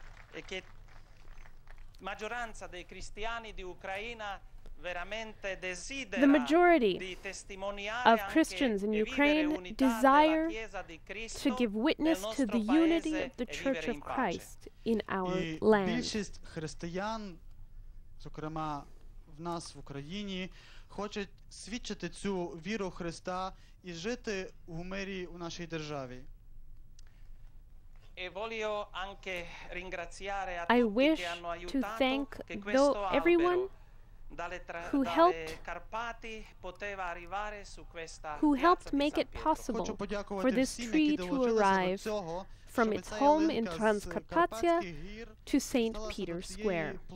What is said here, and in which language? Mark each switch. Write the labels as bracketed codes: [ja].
[it] E che maggioranza dei cristiani di Ucraina veramente desidera [en] the majority [it] di testimoniare [en] of Christians in Ukraine desire to give witness to the unity of the Church of Christ in our land. [uk] Більшість християн, зокрема в нас в Україні, хочуть свідчити цю віру Христа і жити у мирі у нашій державі. [en] I wish to thank everyone who helped make it possible for this tree to arrive from its home in Transcarpathia to St. Peter's Square.